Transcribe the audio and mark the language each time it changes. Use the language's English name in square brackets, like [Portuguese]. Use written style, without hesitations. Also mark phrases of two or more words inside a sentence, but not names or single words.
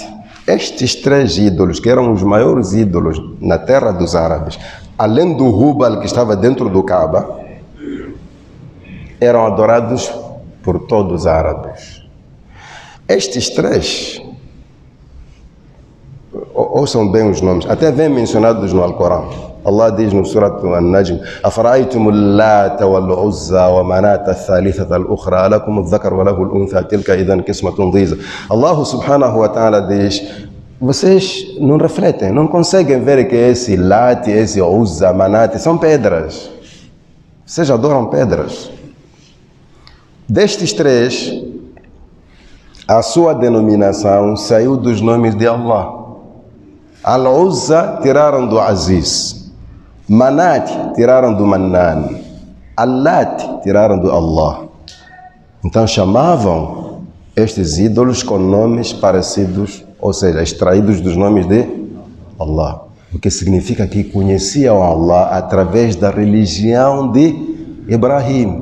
[Portuguese] Estes 3 ídolos, que eram os maiores ídolos na terra dos árabes, além do Hubal que estava dentro do Kaaba, eram adorados por todos os árabes. Estes 3, ouçam bem os nomes, até vêm mencionados no Alcorão. Allah diz no Surat An-Najm: [Arabic] "أفرأيتم اللات والعزى ومناة الثالثة الأخرى ألكم الذكر وله الأنثى تلك إذا قسمة ضيزى." [Portuguese] Allah [Arabic] سبحانه وتعالى [Portuguese] diz: vocês não refletem, não conseguem ver que esse Lat, esse Uzza, Manat são pedras. Vocês adoram pedras. Destes 3, a sua denominação saiu dos nomes de Allah. Al-Uzza tiraram do Aziz. Manat tiraram do Mannan. Allat tiraram do Allah. Então chamavam estes ídolos com nomes parecidos, ou seja, extraídos dos nomes de Allah. O que significa que conheciam Allah através da religião de Ibrahim.